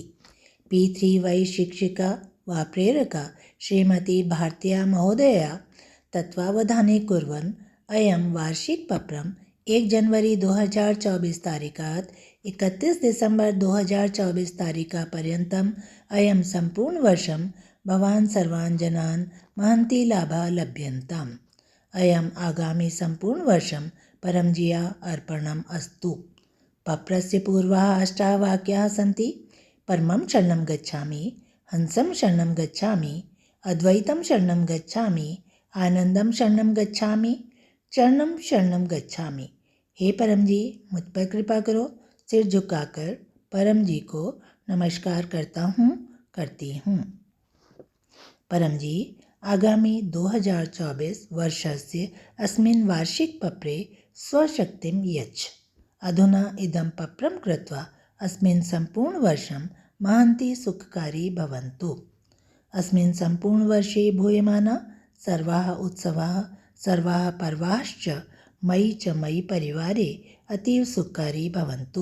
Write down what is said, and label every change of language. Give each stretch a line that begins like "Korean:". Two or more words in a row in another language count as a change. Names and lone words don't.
Sanskrit: P3Y शिक्षिका वा प्रेरका श्रीमती भारतीया महोदया तत्त्वावधाने कुर्वन् अयं वार्षिकपत्रम् 1 जनवरी 2024 तारिकात् 31 डिसेम्बर् 2024 तारिकापर्यन्तम् अयं सम्पूर्णवर्षं भवान् सर्वान् जनान् महन्ति लाभः लभ्यन्ताम्। अयम् आगामि सम्पूर्णवर्षं परमजिया अर्पणम् अस्तु। पत्रस्य पूर्वाः 8 वाक्याः सन्ति। परमं शरणं गच्छामि, हंसं शरणं गच्छामि, अद्वैतं शरणं गच्छामि, आनंदम शरणं गच्छामि, चरणम शरणं गच्छामि।
Hindi: हे परम जी, मुझ पर कृपा करो। सिर झुकाकर परम जी को नमस्कार करती हूँ। परम जी,
Sanskrit: आगामी 2024 वर्षस्य अस्मिन् वार्षिकपत्रे स्वशक्तिं यच्छ। अधुना इदं पत्रं कृत्वा अस्मिन् सम्पूर्णवर्षं महन्ति सुखकारी भवन्तु। अस्मिन् सम्पूर्णवर्षे भूयमाना सर्वाः उत्सवाः सर्वाः पर्वाश्च मयि च मयि परिवारे अतीव सुखकारी भवन्तु।